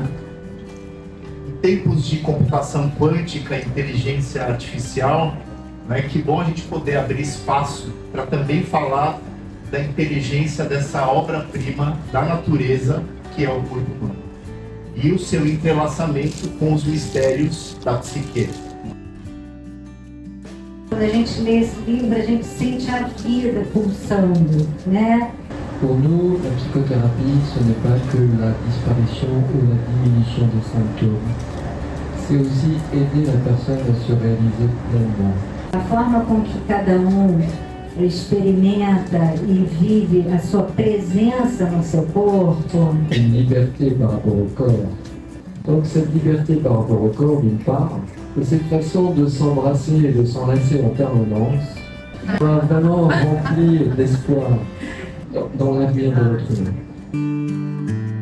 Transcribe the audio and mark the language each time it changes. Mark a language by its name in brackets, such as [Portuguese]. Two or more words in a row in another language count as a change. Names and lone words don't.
[Portuguese] Em tempos de computação quântica e inteligência artificial, né, que bom a gente poder abrir espaço para também falar da inteligência dessa obra-prima da natureza, que é o corpo humano, e o seu entrelaçamento com os mistérios da psique. Quando a gente lê esse livro, a gente sente a vida pulsando, né? [French] Pour nous, la psychothérapie, ce n'est pas que la disparition ou la diminution des symptômes. C'est aussi aider la personne à se réaliser pleinement. [Portuguese] A forma com que cada um experimenta e vive a sua presença no seu corpo. [French] Une liberté par rapport au corps. Donc cette liberté par rapport au corps, d'une part, et cette façon de s'embrasser et de s'enlacer en permanence, va vraiment remplir d'espoir dans l'avenir de l'autre humain.